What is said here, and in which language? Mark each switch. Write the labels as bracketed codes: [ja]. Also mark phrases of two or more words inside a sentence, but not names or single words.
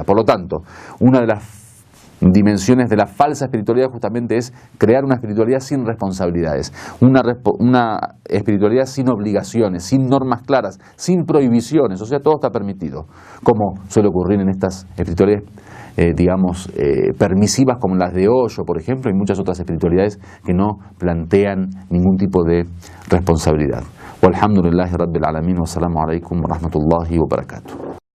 [es] Por lo tanto, una de las dimensiones de la falsa espiritualidad justamente es crear una espiritualidad sin responsabilidades, una espiritualidad sin obligaciones, sin normas claras, sin prohibiciones, o sea, todo está permitido, como suele ocurrir en estas espiritualidades permisivas como las de Osho, por ejemplo, y muchas otras espiritualidades que no plantean ningún tipo de responsabilidad. [ar] والحمد لله رب العالمين، والسلام عليكم ورحمة الله وبركاته.